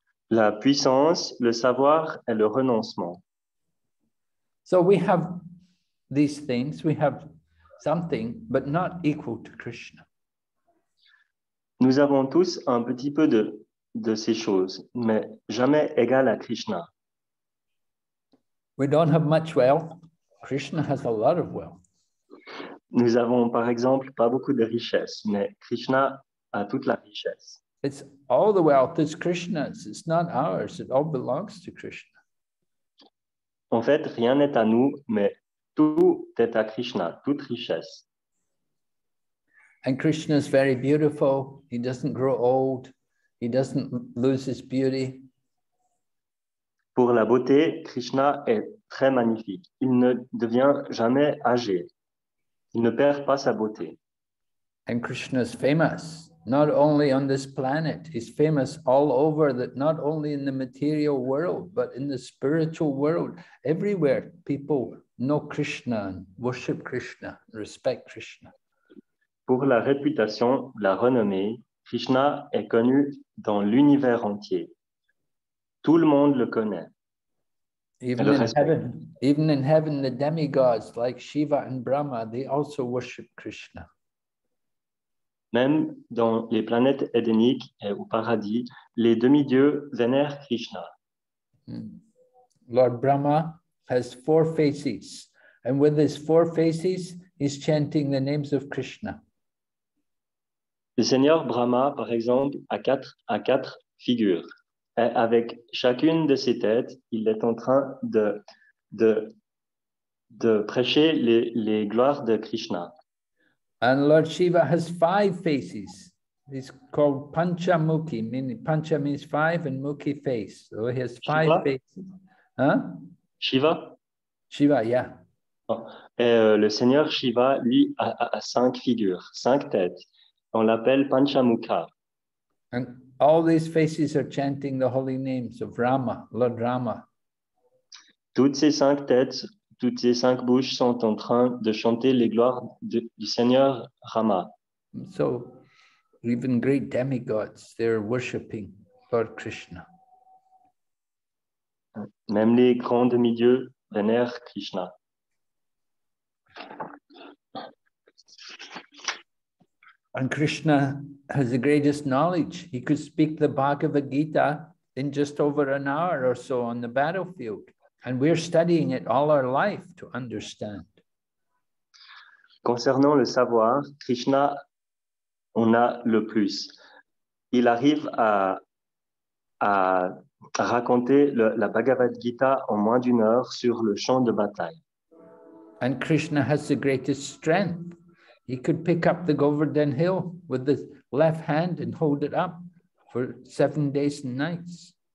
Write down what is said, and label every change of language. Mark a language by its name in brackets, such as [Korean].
[French] La puissance, le savoir et le renoncement. [English] So we have these things, we have something, but not equal to Krishna. [French] Nous avons tous un petit peu de ces choses, mais jamais égal à Krishna. [English] We don't have much wealth. Krishna has a lot of wealth. [French] Nous avons par exemple pas beaucoup de richesse, mais Krishna a toute la richesse. [English] It's all the wealth is Krishna's. It's not ours. It all belongs to Krishna. [French] En fait, rien n'est à nous, mais tout est à Krishna, toute richesse. [English] And Krishna is very beautiful. He doesn't grow old. He doesn't lose his beauty. [French] Pour la beauté, Krishna est très magnifique. Il ne devient jamais âgé. Il ne perd pas sa beauté. [English] And Krishna is famous, not only on this planet. He's famous all over, that not only in the material world, but in the spiritual world. Everywhere people know Krishna and worship Krishna, respect Krishna. [French] Pour la réputation, la renommée, Krishna est connu dans l'univers entier. Tout le monde le connaît. [English] Even in heaven, the demigods like Shiva and Brahma, they also worship Krishna. [French] Même dans les planètes édéniques et au paradis, les demi-dieux vénèrent Krishna. [English] Lord Brahma has 4 faces, and with his 4 faces, he's chanting the names of Krishna. [French] Le Seigneur Brahma, par exemple, a quatre figures. Et avec chacune de ses têtes, il est en train de prêcher les gloires de Krishna. [English] And Lord Shiva has 5 faces. He's called Panchamukhi, meaning Pancha means 5 and Mukhi face. So he has 5 Shiva? faces. Huh? Shiva? Shiva, yeah. [French] Et le Seigneur Shiva, lui, a 5 figures, 5 têtes. On l'appelle Panchamukha. [English] And all these faces are chanting the holy names of Rama, Lord Rama. [French] Toutes ces 5 têtes, toutes ces 5 bouches sont en train de chanter les gloires du Seigneur Rama. [English] So even great demigods, they're worshipping Lord Krishna. [French] Même les grands demi-dieux vénèrent Krishna. [English] And Krishna has the greatest knowledge. He could speak the Bhagavad Gita in just over an hour or so on the battlefield. And we're studying it all our life to understand. [French] Concernant le savoir, Krishna en a le plus. Il arrive à raconter la Bhagavad Gita en moins d'1 heure sur le champ de bataille. [English] And Krishna has the greatest strength. He could pick up the Govardhan hill with the left hand and hold it up for 7 days and nights.